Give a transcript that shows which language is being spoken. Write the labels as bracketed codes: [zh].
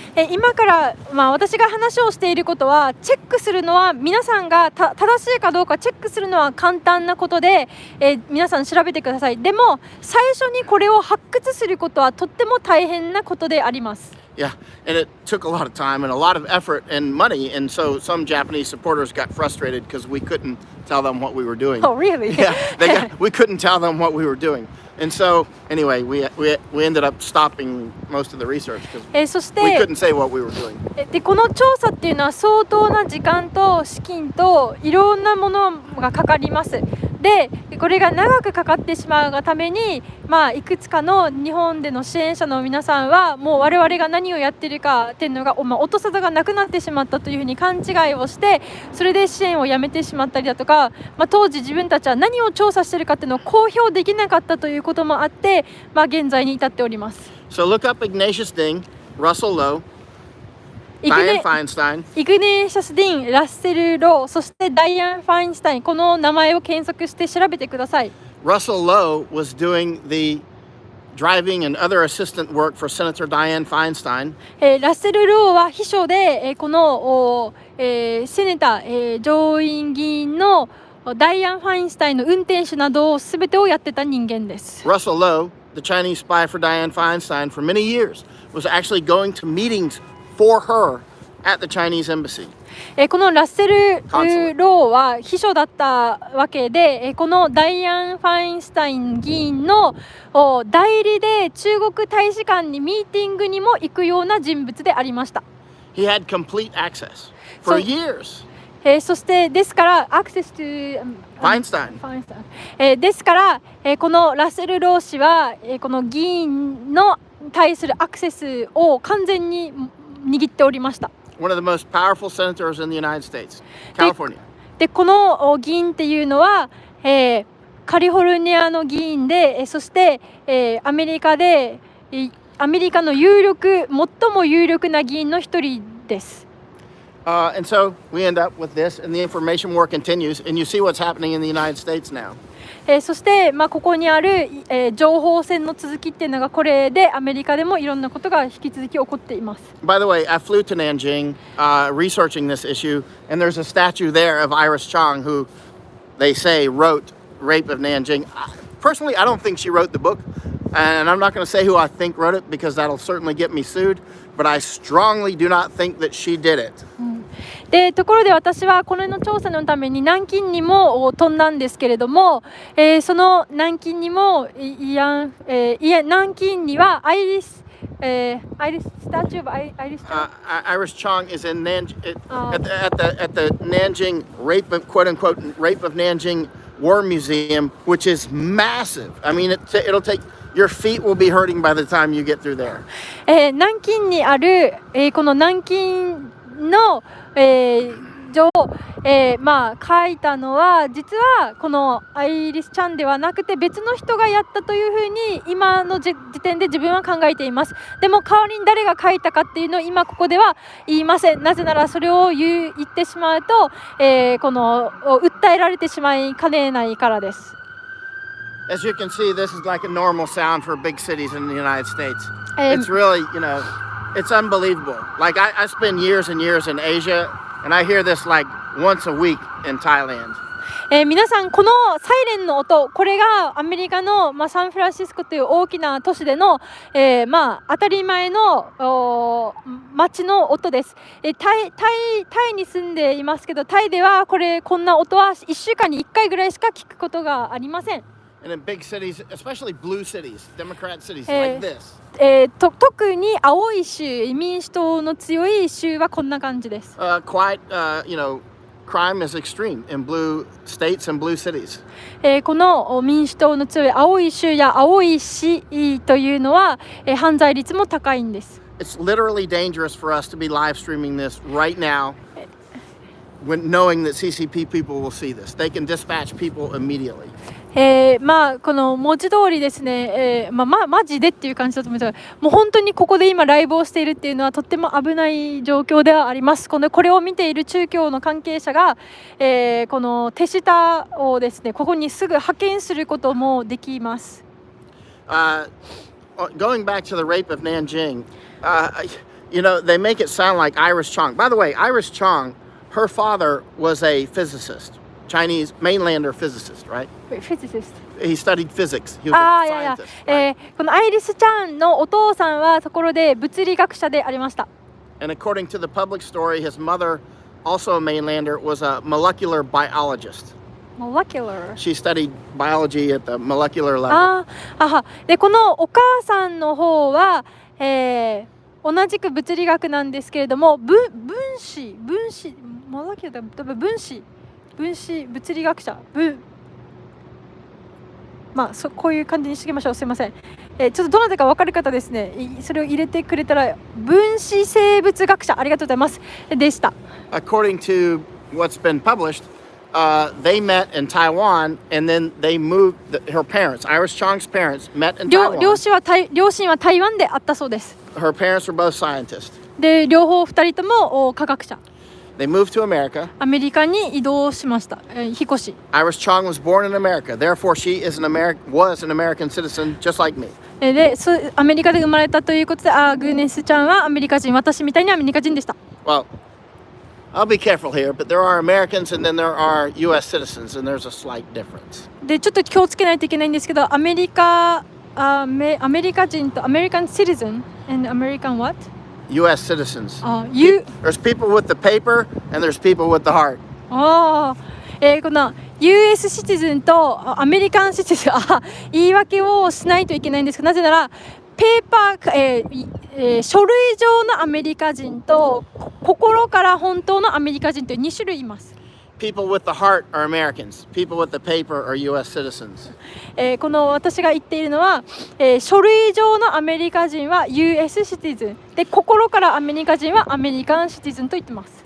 [ja] 今から、私が話をしていることは、チェックするのは皆さんが正しいかどうかチェックするのは簡単なことで、皆さん調べてください。でも最初にこれを発掘することはとっても大変なことであります。 [en] Yeah, and it took a lot of time and a lot of effort and money, and so some Japanese supporters got frustrated because we couldn't tell them what we were doing. Oh, really? Yeah, we couldn't tell them what we were doing. And so, anyway, we ended up stopping most of the research because [ja] そして [en] we couldn't say what we were doing. [ja] でこの調査っていうのは相当な時間と資金といろんなものがかかります。でこれが長くかかってしまうがために、いくつかの日本での支援者の皆さんはもう我々が何をやっているかっていうのが、音沙汰がなくなってしまったというふうに勘違いをして、それで支援をやめてしまったりだとか、当時自分たちは何を調査しているかっていうのを公表できなかったということもあって、現在に至っております。 [en] So look up Ignatius Ding, Russell Lowe, Dianne Feinstein. [ja] イグネーシャス・ディン、ラッセル・ロー、そしてダイアン・ファインスタイン、この名前を検索して調べてください。 [en] Russell Lowe was doing the driving and other assistant work for Senator Dianne Feinstein. [ja] ラッセル・ローは秘書で、この、セネター、上院議員のダイアン・ファインスタインの運転手などを全てをやってた人間です。 [en] Russell Lowe, the Chinese spy for Dianne Feinstein for many years, was actually going to meetings for her at the Chinese embassy. [ja] このラッセル・ローは秘書だったわけで、このダイアン・ファインスタイン議員の代理で中国大使館にミーティングにも行くような人物でありました。 [en] He had complete access for years. [ja] そしてですからアクセスとファインスタイン。ですから、このラッセル・ロー氏は、この議員の対するアクセスを完全に握っておりました。 [en] One of the most powerful senators in the United States, California. [ja] でこの議員っていうのは、カリフォルニアの議員で、そして、アメリカで、アメリカの最も有力な議員の一人です。 [en] And so we end up with this, and the information war continues, and you see what's happening in the United States now. [ja] そして、ここにある、情報戦の続きっていうのがこれでアメリカでもいろんなことが引き続き起こっています。 [en] By the way, I flew to Nanjing researching this issue, and there's a statue there of Iris Chong, who they say wrote Rape of Nanjing. Personally, I don't think she wrote the book, and I'm not going to say who I think wrote it because that'll certainly get me sued, but I strongly do not think that she did it. [ja] でところで私はこれの調査のために南京にも飛んだんですけれども、その南京にも南京にはアイリス [en] statue of Iris Chong. Iris Chong is in Nanjing at the Nanjing quote unquote Rape of Nanjing War Museum, which is massive. I mean, it'll take your feet will be hurting by the time you get through there. [ja] 南京にある、この南京の、書いたのは実はこのアイリスちゃんではなくて別の人がやったというふうに今の時点で自分は考えています。でも代わりに誰が書いたかっていうのを今ここでは言いません。なぜならそれを言ってしまうと、この訴えられてしまいかねないからです。 [en] As you can see, this is like a normal sound for big cities in the United States. It's really, it's unbelievable. Like I spend years and years in Asia, and I hear this like once a week in Thailand. [ja] 皆さんこのサイレンの音、これがアメリカの、サンフランシスコという大きな都市での、当たり前の街の音です。タイに住んでいますけど、タイではこんな音は1週間に1回ぐらいしか聞くことがありません。 [en] And in big cities, especially blue cities, Democrat cities like this. [ja] 特に青い州、民主党の強い州はこんな感じです。 [en] Quite, crime is extreme in blue states and blue cities. [ja] この民主党の強い青い州や青い市というのは、犯罪率も高いんです。 [en] It's literally dangerous for us to be live streaming this right now, when knowing that CCP people will see this. They can dispatch people immediately. [ja] この文字通りですね、マジでっていう感じだと思います。もう本当にここで今ライブをしているっていうのはとっても危ない状況ではあります。これを見ている中共の関係者が、この手下をですね、ここにすぐ派遣することもできます。 [en] Going back to the rape of Nanjing, they make it sound like Iris Chong. By the way, Iris Chong, her father was a physicist. Chinese mainlander physicist, right? Physicist. He studied physics. He was a scientist. Right? [ja] このアイリスちゃんのお父さんはところで物理学者でありました。 [en] And according to the public story, his mother, also a mainlander, was a molecular biologist. Molecular. She studied biology at the molecular level. [ja] でこのお母さんの方は、同じく物理学なんですけれども、分子、モレキュラー、分子物理学者、こういう感じにしておきましょう。すいません。ちょっとどなたか分かる方ですね、それを入れてくれたら、分子生物学者、ありがとうございます。でした。 [en] According to what's been published, they met in Taiwan, and then they moved. Her parents, Iris Chong's parents, met in Taiwan. [ja] 両親は台湾であったそうです。 [en] Her parents were both scientists. [ja] で、両方2人とも科学者。 [en] They moved to America. [ja] アメリカに移動しました。引っ越し。 [en] Iris Chong was born in America. Therefore, she was an American citizen, just like me. [ja] で、アメリカで生まれたということで、グーネスちゃんはアメリカ人、私みたいにアメリカ人でした。 [en] Well, I'll be careful here, but there are Americans and then there are U.S. citizens, and there's a slight difference. [ja] で、ちょっと気をつけないといけないんですけど、アメリカ人とアメリカンシティズン [en] and American what? U.S. citizens. There's people with the paper and there's people with the heart. [ja] この US シティズンとアメリカンシティズン、言い訳をしないといけないんですけど、なぜならペーパー、書類上のアメリカ人と心から本当のアメリカ人という2種類います。 [en] people with the heart are Americans. People with the paper are U.S. citizens. [ja] この私が言っているのは、書類上のアメリカ人は US シティズンで、心からアメリカ人はアメリカンシティズンと言ってます。